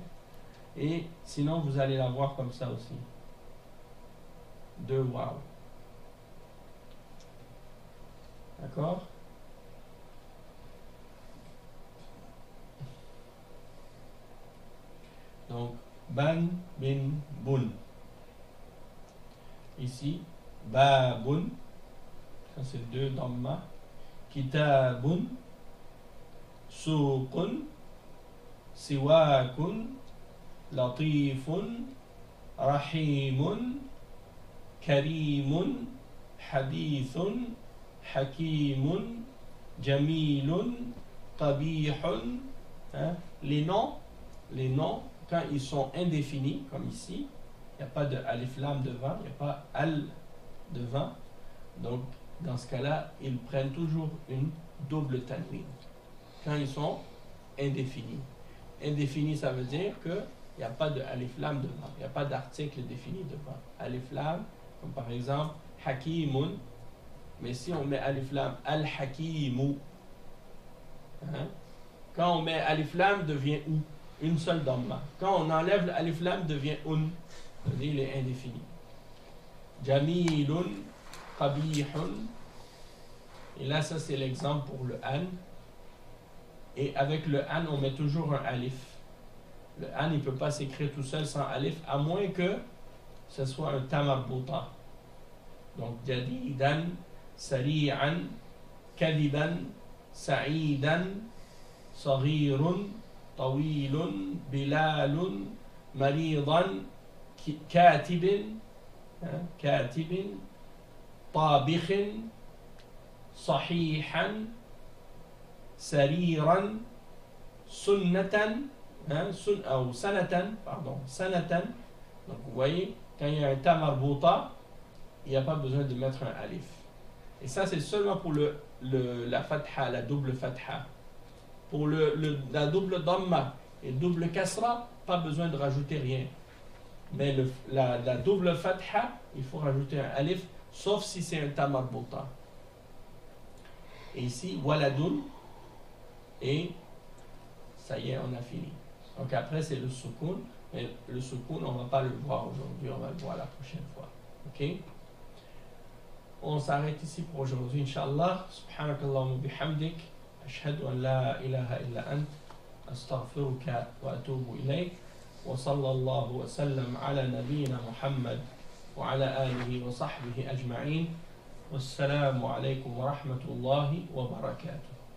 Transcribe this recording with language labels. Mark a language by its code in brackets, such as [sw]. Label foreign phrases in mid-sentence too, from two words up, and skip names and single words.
[fr] Et sinon, vous allez la voir comme ça aussi. 2 wow. D'accord? Donc, [ar] بً، بٍ، بٌ. [fr] Ici, babun. Ça, c'est 2 dhamma. Kitabun. [ar] سوقٌ. سواكٌ. لطيفٌ. رحيمٌ. كريمٌ. حديثٌ. حكيمٌ. جميلٌ. قبيحٌ. [fr] Hein? Les noms, quand ils sont indéfinis, comme ici, il n'y a pas de alif lam devant, il n'y a pas al devant. Donc, dans ce cas-là, ils prennent toujours une double tanwin. Quand ils sont indéfinis. Indéfinis, ça veut dire qu'il n'y a pas de alif lam devant. Il n'y a pas d'article défini devant. Alif lam, comme par exemple, hakimun. Mais si on met alif lam, al-hakimu. Hein? Quand on met alif lam, devient ou. Une seule damma. Quand on enlève l'alif lam, devient un. C'est-à-dire il est indéfini. [ar] جميلٌ، قبيحٌ. [fr] Et là, ça c'est l'exemple pour le an. Et avec le an, on met toujours un alif. Le an, il ne peut pas s'écrire tout seul sans alif, à moins que ce soit un tamarbuta. Donc, [ar] جديدًا، سريعًا، كاذبًا، سعيدًا، صغيرٌ، طويلٌ، بلالٌ، مريضًا، كاتبٍ، كاتبٍ، طابخٍ، صحيحًا، سريرًا، سنّةً, [fr] ou sanatan, pardon, sanatan. Donc vous voyez, quand il y a un ta marbuta, il n'y a pas besoin de mettre un alif. Et ça c'est seulement pour la fatha, la double fatha. Pour la double damma et double kasra, pas besoin de rajouter rien. Mais la double fatha, il faut rajouter un alif, sauf si c'est un ta marbuta. Et ici, waladun, et ça y est, on a fini. Donc après, c'est le soukoun. Mais le soukoun, on ne va pas le voir aujourd'hui, on va le voir la prochaine fois. Ok? On s'arrête ici pour aujourd'hui, Inch'Allah. [ar] سبحانك اللهم بحمدك. أشهد أن لا إله إلا أنت. أستغفرك وأتوب إليك. وصلى الله وسلم على نبينا محمد وعلى آله وصحبه أجمعين. والسلام عليكم ورحمة الله وبركاته.